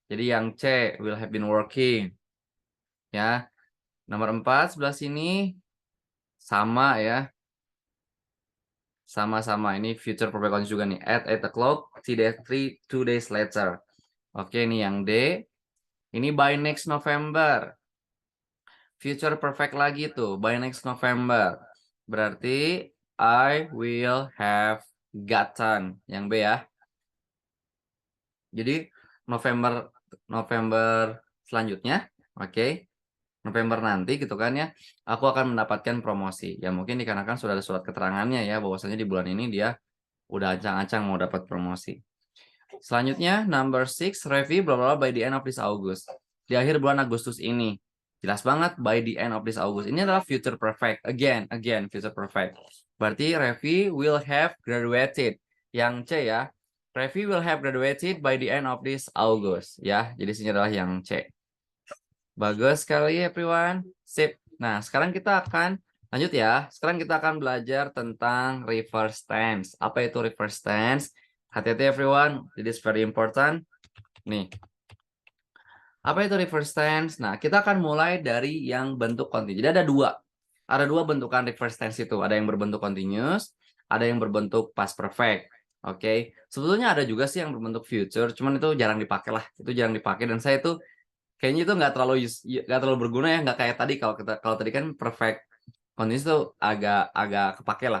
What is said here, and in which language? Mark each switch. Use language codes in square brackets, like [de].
[id] Jadi yang [en] C will have been working. [id] Ya. Nomor 4 sebelah sini sama ya. Sama-sama. Ini future perfect continuous juga nih. [en] At 8 o'clock, 2 days later. [id] Oke, ini yang D. Ini [en] by next November. Future perfect lagi tuh. By next November. Berarti I will have gotten. [id] Yang B ya. Jadi November November selanjutnya. Oke. November nanti gitu kan ya. Aku akan mendapatkan promosi. Ya mungkin dikarenakan sudah ada surat keterangannya ya. Bahwasanya di bulan ini dia udah ancang-ancang mau dapat promosi. Selanjutnya, [en] number 6, review bla bla by the end of this August. [id] Di akhir bulan Agustus ini. [en] Jelas banget, by the end of this August. [id] Ini adalah future perfect. [en] Again, future perfect. Berarti Revi will have graduated. [id] Yang C ya. [en] Revi will have graduated by the end of this August. [id] Ya, jadi sini adalah yang C. Bagus sekali, everyone. Sip. Nah, sekarang kita akan lanjut ya. Sekarang kita akan belajar tentang reverse tense. Apa itu reverse tense? Hati-hati [en] everyone, it is very important. [id] Nih. Apa itu reverse tense? Nah, kita akan mulai dari yang bentuk continuous. Jadi ada dua. Ada dua bentukan reverse tense itu. Ada yang berbentuk continuous, ada yang berbentuk past perfect. Oke. Sebetulnya ada juga sih yang berbentuk future, cuman itu jarang dipakai lah. Itu jarang dipakai dan saya itu kayaknya itu nggak terlalu berguna ya, nggak kayak tadi kalau tadi kan perfect continuous itu agak kepake lah.